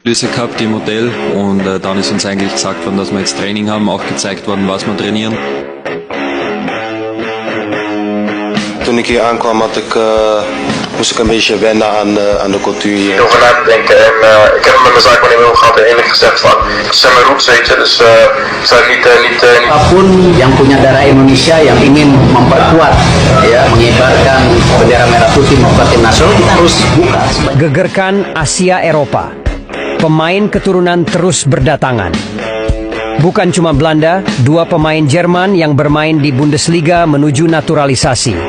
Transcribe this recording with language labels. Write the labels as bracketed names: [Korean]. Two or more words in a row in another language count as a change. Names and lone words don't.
[German] Analyse gehabt im Hotel und dann ist uns eigentlich gesagt worden, dass wir jetzt Training haben, auch gezeigt worden, was wir trainieren. [Dutch] Toen ik hier aankwam moest ik een beetje wennen aan de cultuur hier. Over na te denken en ik heb het met mijn zaakwaarnemer gehad en eerlijk gezegd van, het zijn mijn roots, weet je, dus ik zou niet... [Indonesian] Apapun yang punya darah Indonesia yang ingin memperkuat, ya, mengibarkan bendera merah putih membuat tim nasional, kita harus buka. Gegerkan Asia Eropa. Pemain keturunan terus berdatangan. Bukan cuma Belanda, dua pemain Jerman yang bermain di Bundesliga menuju naturalisasi.